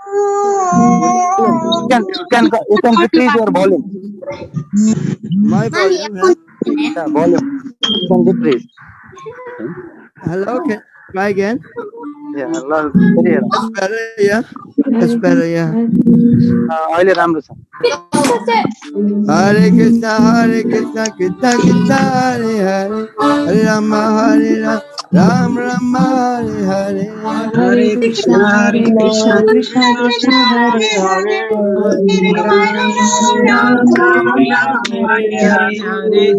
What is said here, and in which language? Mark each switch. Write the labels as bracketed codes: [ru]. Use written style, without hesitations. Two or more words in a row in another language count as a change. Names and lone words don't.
[en] You can decrease your volume. my volume, huh? Yeah, volume. You can decrease. Hello, can try again? Yeah, Allah, very राम्रो. That's better, yeah. That's better, yeah. [ne] अहिले राम्रो छ. [sa] Hare Krishna, Krishna Krishna, Hare Hare, Hare Rama, Ram Rama, Hare Hare. Hare Krishna, Hare Krishna, Krishna Krishna, Hare Hare Hare, Hare, Hare Hare Ram, Ram Ram, Hare Hare.